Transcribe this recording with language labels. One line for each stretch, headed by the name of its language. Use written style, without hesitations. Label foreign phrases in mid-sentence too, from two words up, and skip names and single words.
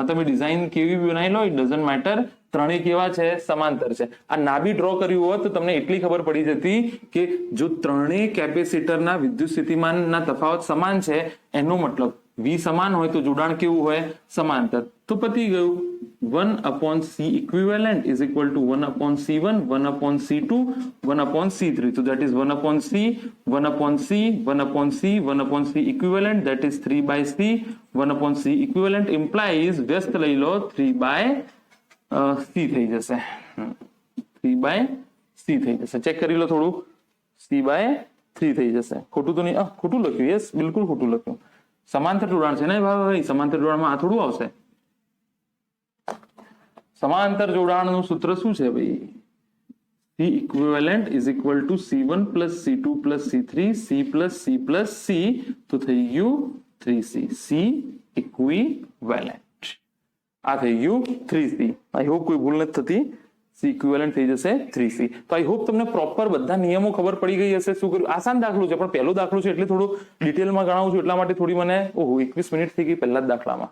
Gujarati: તમે ડિઝાઇન કેવી બનાવી લો,
English: it doesn't matter,
Gujarati: ત્રણેય કેવા છે, સમાંતર છે. આ ના બી ડ્રો કર્યું હોત તો તમને એટલી ખબર પડી જતી કે જો ત્રણેય કેપેસિટરના વિદ્યુત સ્થિતિમાનના તફાવત સમાન છે, એનો મતલબ વી સમાન હોય તો જોડાણ કેવું હોય, સમાંતર. તો પતી ગયું.
English: 1/c equivalent is equal to 1/c1, 1/c2, 1/c3. So that is 1/c, 1/c, 1/c, 1/c equivalent, that is 3/c. 1/c equivalent implies
Gujarati: વ્યસ્ત લઈ લો 3/c થઈ જશે, 3/c થઈ જશે. ચેક કરી લો થોડું, c/3 થઈ જશે. ખોટું તો નહીં, ખોટું લખ્યું, યસ બિલકુલ ખોટું લખ્યું. સમાંતર જોડાણ છે ને ભાઈ, સમાંતર જોડાણમાં આ થોડું આવશે. સમાંતર જોડાણનું સૂત્ર શું છે ભાઈ,
English: C equivalent is equal to C1 plus C2 plus C3 C plus C plus C,
Gujarati: તો થઈ ગયું
English: 3C. C equivalent
Gujarati: આ થઈ ગયું 3C.
English: I hope
Gujarati: કોઈ ભૂલ નથી થતી.
English: C equivalent
Gujarati: થઈ જશે 3C. તો
English: I hope
Gujarati: તમને પ્રોપર બધા નિયમો ખબર પડી ગઈ હશે. શું કર્યું, આસાન દાખલો છે પણ પહેલો દાખલો છે એટલે થોડું ડિટેલમાં ગણાવું છું, એટલા માટે થોડી મને 21 મિનિટ થઈ ગઈ પહેલા જ દાખલામાં.